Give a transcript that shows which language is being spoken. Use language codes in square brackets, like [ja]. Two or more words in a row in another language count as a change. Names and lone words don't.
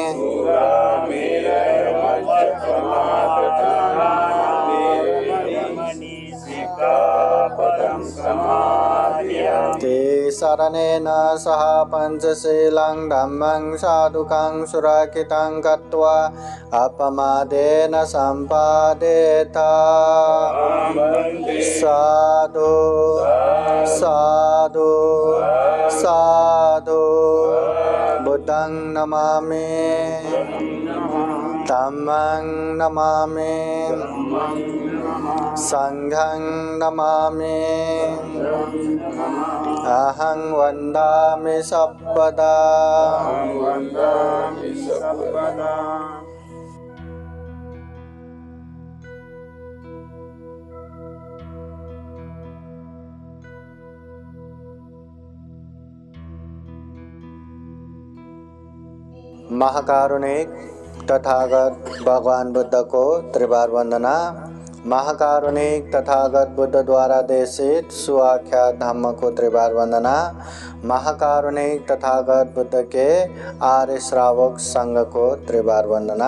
[pi] सिक्खापदं समादयामि ते शरणेन सह पञ्चशीलं धम्मं साधुकं सुरक्षितं कृत्वा अपमादेन सम्पादेत साधु साधु साधु बुद्धं नमामि धम्मं नमामि संघं नमामि अहं वन्दामि सर्वदा वन्दामि सर्वदा [hi] महाकारुणिक तथागत भगवान बुद्ध को त्रिबार वंदना। महाकारुणिक तथागत बुद्ध द्वारा देशित सुआख्यात धम्म को त्रिबार वंदना। महाकारुणिक तथागत बुद्ध के आर्य श्रावक संघ को त्रिबार वंदना।